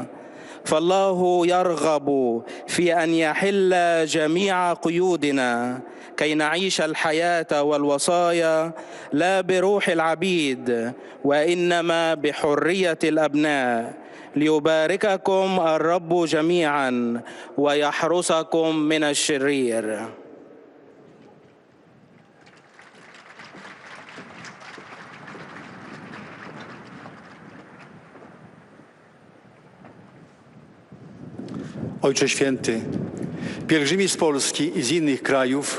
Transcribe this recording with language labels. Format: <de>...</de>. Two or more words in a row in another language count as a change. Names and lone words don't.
<ar>فالله يرغب في أن يحل جميع قيودنا كي نعيش الحياة والوصايا لا بروح العبيد وإنما بحرية الأبناء. ليبارككم الرب جميعا ويحرسكم من الشرير.</ar> <pl>Ojcze Święty, pielgrzymi z Polski i z innych krajów</pl>